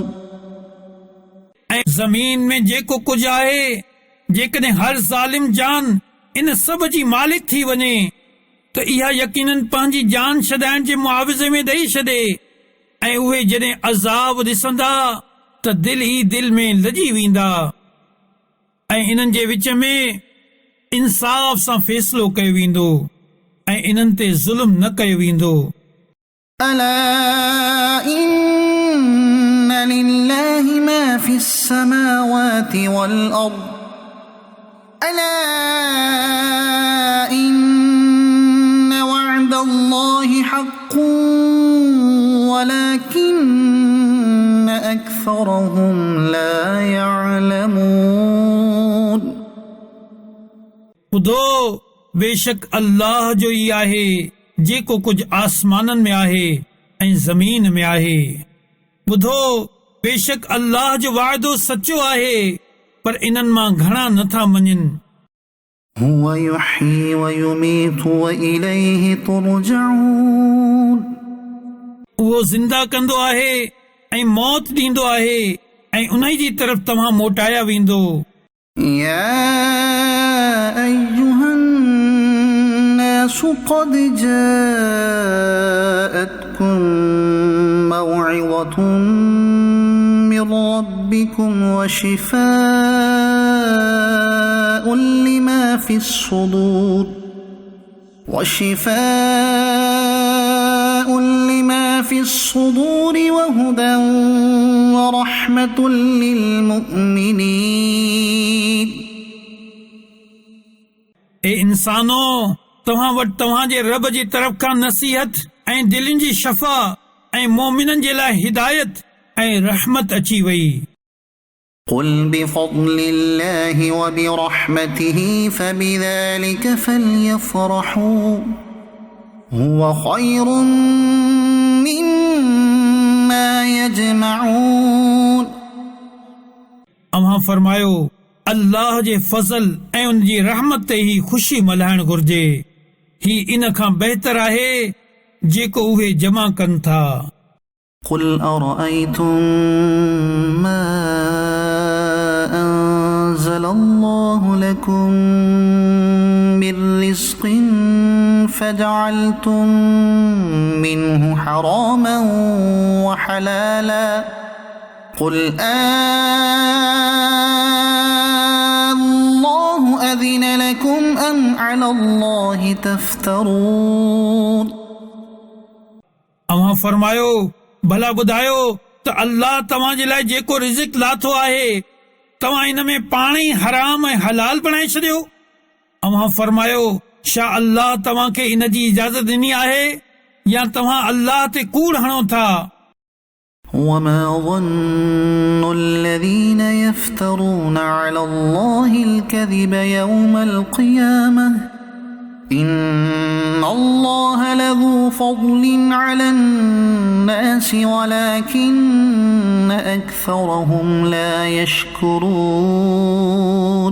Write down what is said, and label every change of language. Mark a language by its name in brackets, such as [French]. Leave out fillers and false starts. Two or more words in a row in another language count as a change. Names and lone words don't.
[Sindhi] ऐं ज़मीन में जेको कुझु आहे जेकॾहिं हर ज़ालिम जान इन सभ जी मालिक थी वञे त इहा यकीनन पंहिंजी जान छॾाइण जे मुआविज़े में ॾेई छॾे ऐं उहे जॾहिं अज़ाब ॾिसंदा त दिल ई दिल में लॼी वेंदा ऐं इन्हनि जे विच में इंसाफ़ सां फ़ैसिलो कयो वेंदो ऐं इन्हनि ते ज़ुल्म न कयो वेंदो [Arabic] ألا إن لله ما في السماوات والأرض ألا إن وعد الله حق ولكن أكثرهم لا يعلمون [Sindhi] ॿुधो बेशक अल्लाह जो ई आहे जेको कुझु आसमाननि में आहे ऐं ज़मीन में आहे ॿुधो बेशक अल्लाह जो वाइदो सचो आहे पर इन्हनि मां घणा नथा मञनि [Arabic] هو يحيي ويميت وإليه ترجعون [Sindhi] उहो ज़िंदा कंदो आहे ऐं मौत ॾींदो आहे ऐं उन जी तरफ़ तव्हां मोटाया वेंदो [Arabic] يا أيها الناس قد جاءتكم موعظة من ربكم وشفاء لما في الصدور وهدى ورحمة للمؤمنين [Sindhi] ए इंसानो तव्हां वटि तव्हां जे रब जी तरफ़ खां नसीहत ऐं दिलनि जी शफ़ा ऐं मोमिननि जे लाइ हिदायत ऐं रहमत अची वई [Arabic] قل بفضل الله وبرحمته فبذلك فليفرحوا هو خير مما يجمعون [Sindhi] अव्हां फरमायो अल्लाह जे फज़ल ऐं उन जी रहमत ते ई ख़ुशी मल्हाइण घुर्जे ही इन खां बहितर आहे जेको उहे जमा कनि था [Arabic] قل أرأيتم ما أنزل الله لكم من رزق فجعلتم منه حراما وحلالا قل الله أذن لكم أم على الله تفترون [Sindhi] अव्हां फरमायो भला ॿुधायो त अल्लाह तव्हां जे लाइ जेको रिज़िक लाथो आहे तव्हां इन में पाण ई हराम ऐं हलाल बणाए छॾियो अव्हां फरमायो छा अल्लाह तव्हां खे इन जी इजाज़त ॾिनी आहे या तव्हां अल्लाह ते कूड़ हणो था [Arabic] وما ظن الذين يفترون على الله الكذب يوم القيامة إن الله لذو فضل على الناس ولكن أكثرهم لا يشكرون